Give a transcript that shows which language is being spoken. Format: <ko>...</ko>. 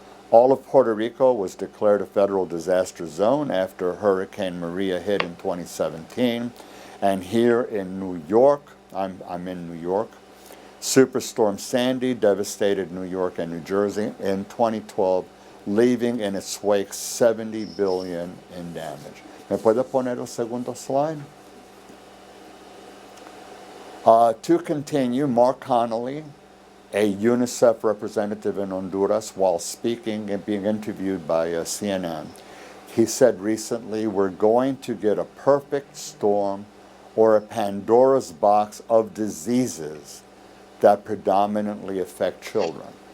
<en>All of Puerto Rico was declared a federal disaster zone after Hurricane Maria hit in 2017. And here in New York, I'm in New York, Superstorm Sandy devastated New York and New Jersey in 2012, leaving in its wake $70 billion in damage.</en> <es>¿Me puede poner el segundo slide?</es> <en>To continue, Mark Connolly, a UNICEF representative in Honduras, while speaking and being interviewed by CNN, he said recently, we're going to get a perfect storm or a Pandora's box of diseases that predominantly affect children.</en>